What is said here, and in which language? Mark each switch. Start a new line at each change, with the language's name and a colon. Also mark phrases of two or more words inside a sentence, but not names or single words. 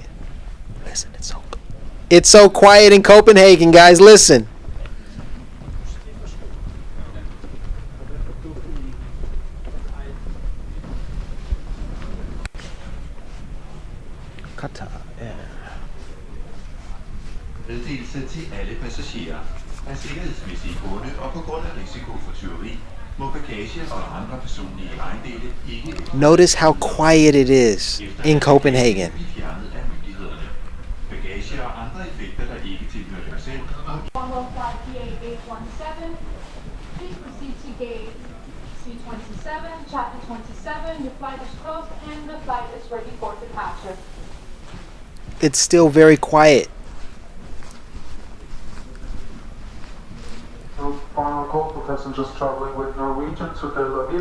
English: Listen, it's so quiet in Copenhagen, guys. Listen. Qatar.
Danish: Meddelelse til alle passagerer. Af sikkerhedsmæssige grunde og på grund af risiko for tyveri må bagage og andre personlige ejendele ikke.
English: Notice how quiet it is in Copenhagen.
Danish: Fjernet af myndighederne. Bagage og andre effekter, der ikke tilhører dig selv. 105-817.
English: Please proceed to gate C27, chapter 27. Your flight is closed and the flight is ready for departure. It's still very quiet. Final call for passengers traveling with Norwegian to Tel Aviv.